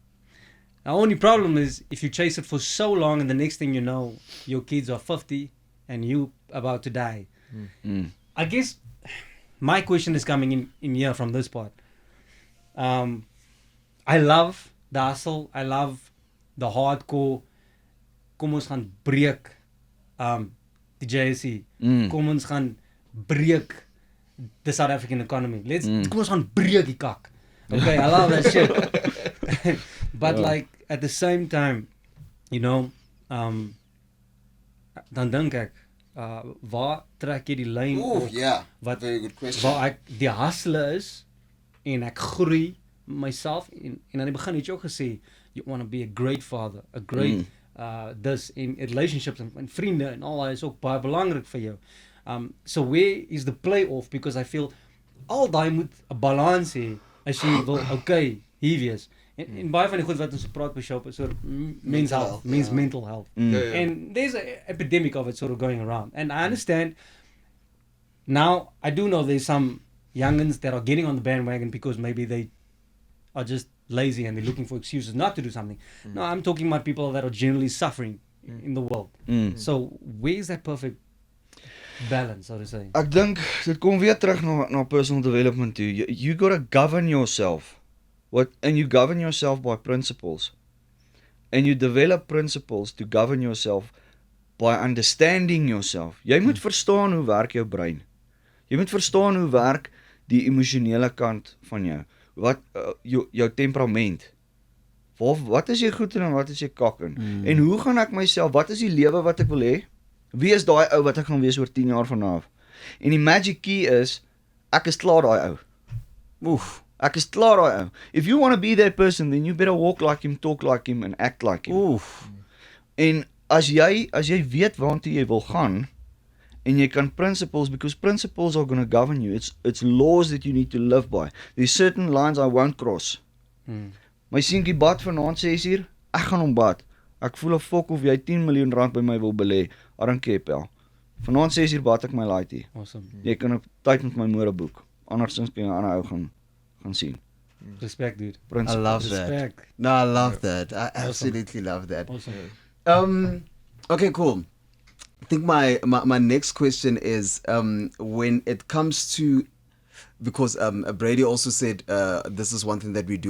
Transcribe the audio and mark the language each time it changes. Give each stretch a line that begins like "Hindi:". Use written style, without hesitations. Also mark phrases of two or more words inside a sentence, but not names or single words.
English: The only problem is if you chase it for so long and the next thing you know, your kids are 50 and you about to die. I guess my question is coming in here from this part. I love the hustle. I love the hardcore.
Afrikaans: Kom ons gaan breek die JSE. Kom ons gaan breek
English: the South African economy.
Afrikaans: Kom ons gaan breek die kak.
English: Okay, I love that shit. But like at the same time, you know,
Afrikaans: dan dink ek, waar trek jy die lyn op?
English: Yeah,
Afrikaans: Wat
English: very good question.
Afrikaans: waar ek die hustler is en ek groei myself en aan die begin het jy ook gesê
English: you want to be a great father, a great this in relationships
Afrikaans: en vriende en al is ook baie belangrik vir jou.
English: So where is the play off, because I feel
Afrikaans: al daai moet 'n balans hê as jy wil okay hier wees. En baie van die goed wat ons praat by shop is
English: sort of men's health, mental health. And there's an epidemic of it sort of going around. And I understand now, I do know there's some youngins that are getting on the bandwagon because maybe they are just lazy and they're looking for excuses not to do something. No, I'm talking about people that are generally suffering in the world. So where's that perfect balance, so to say?
Afrikaans: Ek dink dit kom weer terug na
English: personal development
Afrikaans: toe.
English: You gotta govern yourself. And you govern yourself by principles. And you develop principles to govern yourself by understanding yourself.
Afrikaans: Jy moet verstaan hoe werk jou brein. Jy moet verstaan hoe werk die emosionele kant van jou. Wat jou temperament. Wat is jy goed in en wat is jy kak in? En hoe gaan ek myself, wat is die lewe wat ek wil hê? Wie is daai ou wat ek gaan wees oor 10 jaar vanaf? En die
English: magic key
Afrikaans: is, ek is klaar daai ou. Ek is klaar daai ou.
English: If you want to be that person, then you better walk like him, talk like him and act like him.
Afrikaans: En as jy weet waartoe jy wil gaan en jy kan
English: principles, because principles are going to govern you. It's laws that you need to live by. There's certain lines I won't cross.
Afrikaans: My seentjie bad vanaand 6:00, ek gaan hom bad. Ek voel 'n fok of jy 10 miljoen rand by my wil belê.
English: I don't care, pal.
Afrikaans: Vanaand 6:00 bad ek my laaitie.
English: Awesome.
Afrikaans: Jy kan op tyd met my môre boek. Andersins kan jy 'n ander ou gaan sien.
English: Respect, dude. I love that. Respect. No, I love that. I absolutely love that. Awesome. Okay, cool. I think my next question is when it comes to, because Brady also said this is one thing that we do.